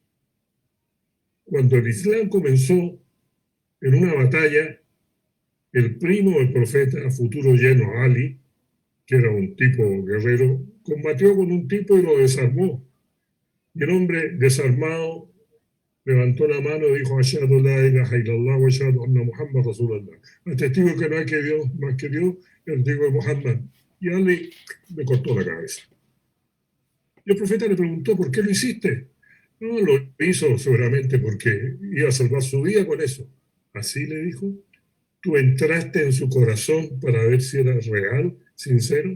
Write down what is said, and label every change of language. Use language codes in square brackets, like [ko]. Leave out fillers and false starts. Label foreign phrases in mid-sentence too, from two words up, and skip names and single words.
[es] Cuando el Islam comenzó en una batalla, el primo del profeta, futuro lleno Ali, que era un tipo guerrero, combatió con un tipo y lo desarmó. Y el hombre desarmado levantó la mano y dijo, [ar] أشهد أن لا إله إلا الله وأشهد أن محمدا رسول الله. [es] Testigo que no hay que Dios más que Dios, el testigo de Muhammad. Y Ali le cortó la cabeza. Y el profeta le preguntó, ¿por qué lo hiciste? No, lo hizo seguramente porque iba a salvar su vida con eso. Así le dijo, tú entraste en su corazón para ver si era real, sincero.